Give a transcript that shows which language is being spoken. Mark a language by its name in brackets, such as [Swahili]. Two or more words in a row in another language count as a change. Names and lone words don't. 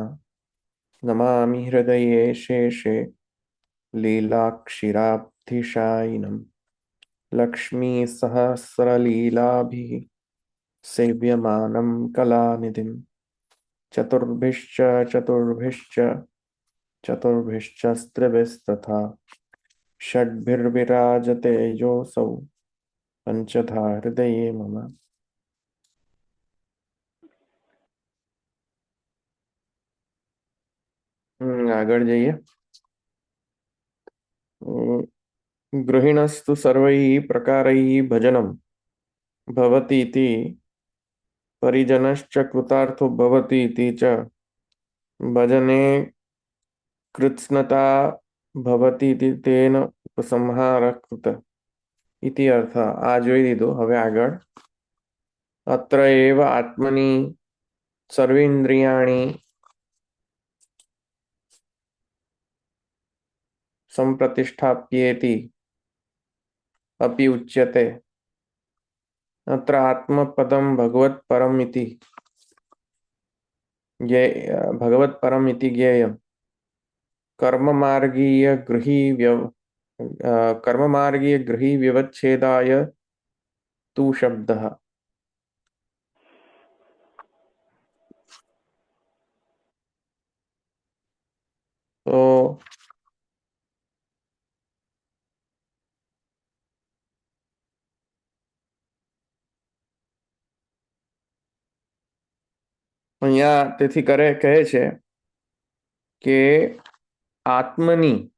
[Sanskrit] नमामि हृदये शेषे लीलाक्षिराब्धिशायिनं लक्ष्मीसहस्रलीलाभिः सेव्यमानं कलानिधिं चतुर्भिश्च चतुर्भिश्च चतुर्भिश्चस्त्रिभिस्तथा षड्भिर्विराजते योऽसौ पंचधा हृदये मम। [Gujarati] આગળ જઈએ। [Sanskrit] गृहिणस्तु सर्वैः प्रकारैः भजनं भवतीति परिजनश्च कृतार्थो भवतीति च भजने कृत्स्नता भवतीति तेन उपसंहारः कृत इति अर्थ। [Gujarati] આ જોઈ લીધો। હવે આગળ [Sanskrit] અત્ર એવ આત્મની સર્વેન્દ્રિયાણિ સંપ્રતિષ્ઠાપ્યેતિ अपि उच्यते। अत्र आत्मपदं भगवत्परम् इति भगवत्परम् इति ज्ञेयम्। कर्ममार्गीय गृही व्यवच्छेदाय तु शब्दः। [Gujarati] तो અહીંયા તેથી કહે છે કે આત્મની